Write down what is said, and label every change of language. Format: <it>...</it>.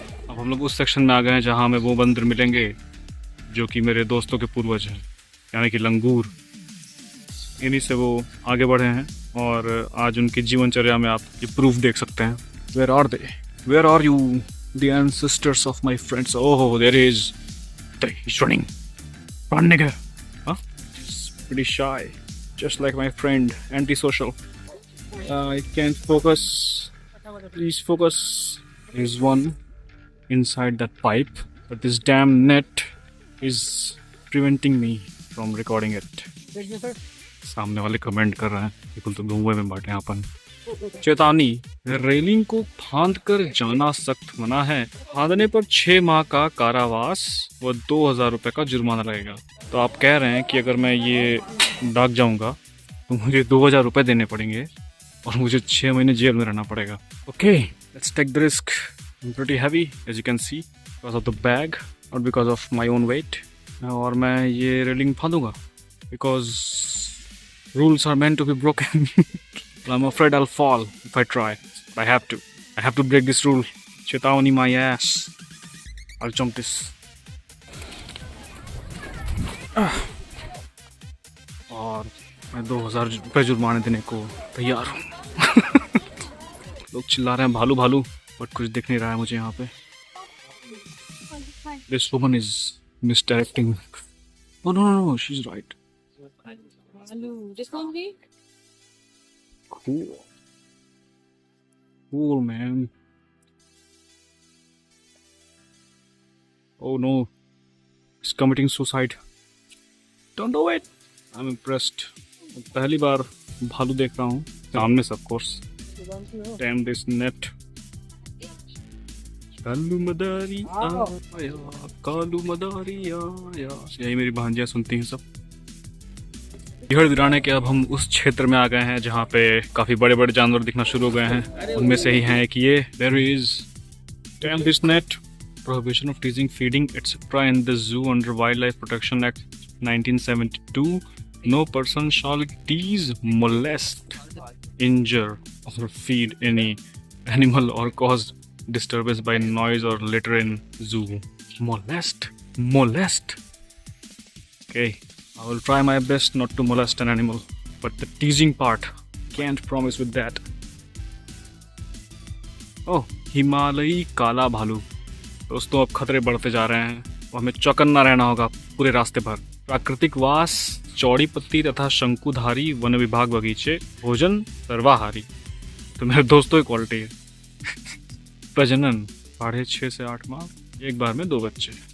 <hi>अब हम लोग उस सेक्शन में आ गए हैं जहाँ हमें वो बंदर मिलेंगे जो कि मेरे दोस्तों के पूर्वज हैं, यानी कि लंगूर। इन्हीं से वो आगे बढ़े हैं और आज उनकी जीवनचर्या में आप ये प्रूफ देख सकते हैं।</hi> <en>Where are they? Where are you? The ancestors of my friends. Oh, there is. He's running. Run, nigga. Huh? He's pretty shy, just like my friend. Antisocial. I can't focus. Please focus. There's one inside that pipe, but this damn net is preventing me from recording it.</en> <hi>सामने वाले comment कर रहे हैं, बिल्कुल तो धुएं में बैठे हैं अपन। चेतावनी, रेलिंग को फांद कर जाना सख्त मना है। फांदने पर 6 माह का कारावास व 2000 रुपए का जुर्माना लगेगा। तो आप कह रहे हैं कि अगर मैं ये दाग जाऊंगा तो मुझे 2000 रुपए देने पड़ेंगे और मुझे 6 महीने जेल में रहना पड़ेगा।</hi> <en>Okay, let's take the risk. I am pretty heavy as you can see, because of the bag और because of my own weight.</en> <hi>और मैं ये railing फांदूंगा</hi> <en>Because rules are meant to be broken. But I'm afraid I'll fall if I try. But I have to. I have to break this rule. Chetawani my ass. I'll jump this.</en> <hi>और मैं 2000 रुपये जुर्माने देने को तैयार हूँ। लोग चिल्ला रहे हैं भालू भालू, बट कुछ दिख नहीं रहा है मुझे यहाँ पे।</hi> <en>This woman is misdirecting. Oh no, she's right. This one be? Cool, man. Oh no, he's committing suicide. Don't do it. I'm impressed.</en> <hi>पहली बार भालू देख रहा हूँ सामने से,</hi> <en>of course. Damn this net.</en> <hi>Kalu मदारी आया, कालू मदारी आया। यही मेरी भांजियाँ सुनती हैं सब। बिहड़ वीराने के अब हम उस क्षेत्र में आ गए हैं जहाँ पे काफी बड़े बड़े जानवर दिखना शुरू हो गए हैं। उनमें से ही हैं एक ये,</hi> <en>There is tell this net prohibition of teasing, feeding, etc. in the zoo under Wildlife Protection Act 1972. No person shall tease, molest, injure, or feed any animal or cause disturbance by noise or litter in zoo. Molest? Molest? Okay, I will try my best not to molest an animal, but the teasing part, can't promise with that.</en> <hi>Oh, हिमालयी काला भालू। दोस्तों अब खतरे बढ़ते जा रहे हैं और हमें चौकन्ना रहना होगा पूरे रास्ते भर। प्राकृतिक वास, चौड़ी पत्ती तथा शंकुधारी वन विभाग बगीचे, भोजन सर्वाहारी। तो मेरे दोस्तों की क्वालिटी है। प्रजनन 6.5 से 8 माह, एक बार में 2 बच्चे।</hi>